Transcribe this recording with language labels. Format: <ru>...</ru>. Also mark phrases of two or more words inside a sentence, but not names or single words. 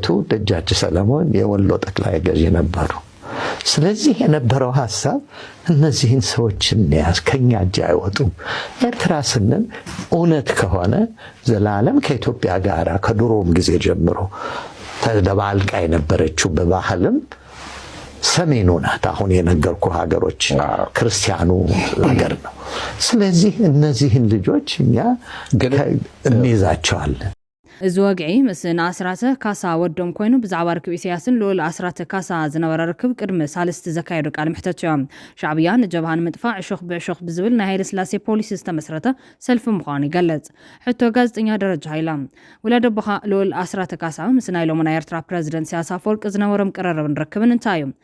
<am>ደጃች ሰለሞን የወሎ ጠቅላይ ገዢ ነበሩ። ስለዚህ የነበረው ሐሳብ እነዚህን ሰዎች እንያዝ፣ ከኛ እጅ አይወጡም። ኤርትራ ስንል እውነት ከሆነ ዘላለም ከኢትዮጵያ ጋር ከድሮም ጊዜ ጀምሮ ተደባልቃ የነበረችው በባህልም ሰሜኑ ናት። አሁን የነገርኩ ሀገሮች ክርስቲያኑ ሀገር ነው። ስለዚህ እነዚህን ልጆች እኛ እንይዛቸዋለን።</am> <ti>እዚ ወግዒ ምስ ንኣስራተ ካሳ ወዶም ኮይኑ ብዛዕባ ርክብ ኢሳያስን ልኡል ኣስራተ ካሳ ዝነበረ ርክብ ቅድሚ ሳልስቲ ዘካየዱ ቃል ምሕተት እዮም። ሻዕብያ ንጀብሃ ንምጥፋዕ ዕሾኽ ብዕሾኽ ብዝብል ናይ ሃይለ ስላሴ ፖሊሲ ዝተመስረተ ሰልፊ ምዃኑ ይገልጽ። ሕቶ ጋዜጠኛ ደረጃ ሃይላ ወላድ ኣቦኻ ልኡል ኣስራተ ካሳ ምስ ናይ ሎሚ ናይ ኤርትራ ፕረዚደንት ኢሳያስ ኣፈወርቂ ዝነበሮም ቅርርብን ርክብን እንታይ እዩ?</ti>